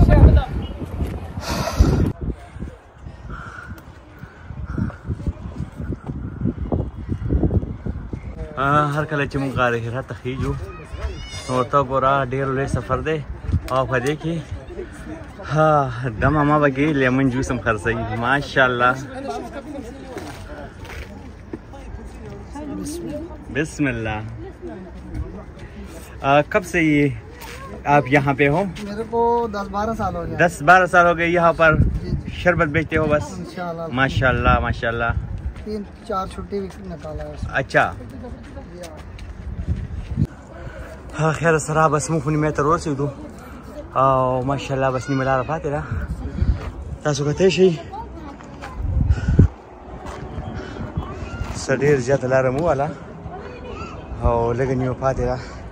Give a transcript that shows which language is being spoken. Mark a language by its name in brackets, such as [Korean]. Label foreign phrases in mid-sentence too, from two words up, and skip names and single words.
[Pashto] هر کله چې موږ غار حرا ته خیجو نو ورته ګوره ډېر لوی سفر دی او په دې کې د ماما بګې [English] lemon juice [Pashto] هم خرڅوي ماشاءالله. بسم الله. [Urdu] کب سے یہ آپ یہاں پہ ہو؟ میرے کو 10-12 سال ہو گئے. 10-12 سال ہو گئے یہاں پر شربت بیچتے ہو بس؟ ماشاءاللہ ماشاءاللہ 3-4 چھٹی نکالا ہے. [Pashto] اچھا خیر سره بس موږ نیمې ته ورسېدو او ماشاءالله بس نیمه لاره پاتې ده تاسو کتلی شئ څه ډېر زیاته لاره مو وله او لږه نیمه پاتې ده.